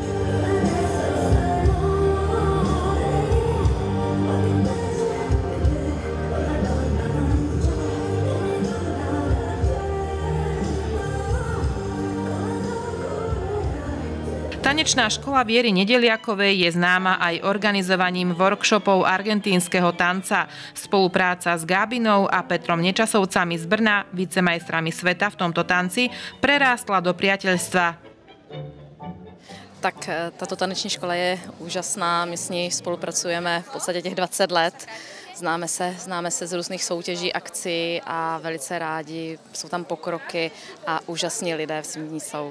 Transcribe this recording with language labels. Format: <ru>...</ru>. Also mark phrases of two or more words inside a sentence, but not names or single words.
<sk>Tanečná škola Viery Nedeliakovej je známa aj organizovaním workshopov argentínskeho tanca. Spolupráca s Gábinou a Petrom Nečasovcami z Brna, vicemajstrami sveta v tomto tanci, prerástla do priateľstva.</sk> <cs>Tak tato taneční škola je úžasná, my s ní spolupracujeme v podstatě těch 20 let. Známe se z různých soutěží, akcí a velice rádi. Jsou tam pokroky a úžasní lidé v ní jsou.</cs>